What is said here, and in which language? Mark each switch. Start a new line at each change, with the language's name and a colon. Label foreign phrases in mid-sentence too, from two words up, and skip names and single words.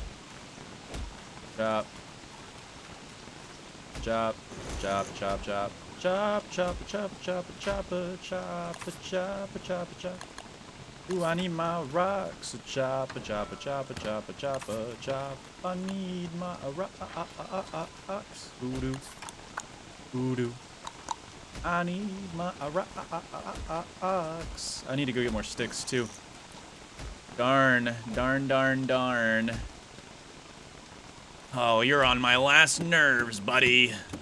English: Chop. Chop. Chop, chop, chop. Chop, chop, chop, chop, chop, chop, chop, chop, chop. Ooh, I need my rocks. Chop, chop, chop, chop, chop, chop. I need my rocks. Voodoo. Voodoo. I need my rocks. I need to go get more sticks too. Darn, darn, darn, darn. Oh, you're on my last nerves, buddy.